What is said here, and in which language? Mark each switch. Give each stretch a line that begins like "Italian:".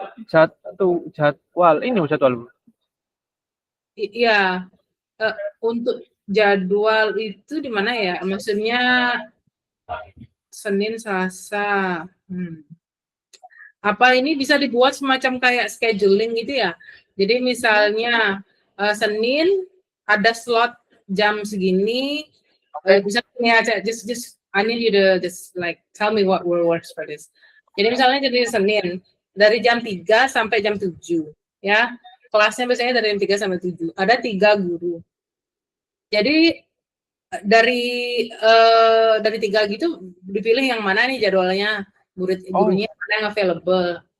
Indonesian: Jadwal, ini jadwal, Bu. Iya, untuk jadwal itu di mana ya? Maksudnya Senin, Selasa. Apa ini bisa dibuat semacam kayak scheduling gitu ya? Jadi misalnya Senin ada slot jam segini, bisa ya,
English: just I need you to just like tell me what works for this.
Indonesian: Jadi misalnya jadi Senin dari jam 3 sampai jam 7 ya. Kelasnya biasanya dari jam 3 sampai 7. Ada 3 guru. Jadi dari 3 gitu dipilih yang mana nih jadwalnya, gurunya mana yang available.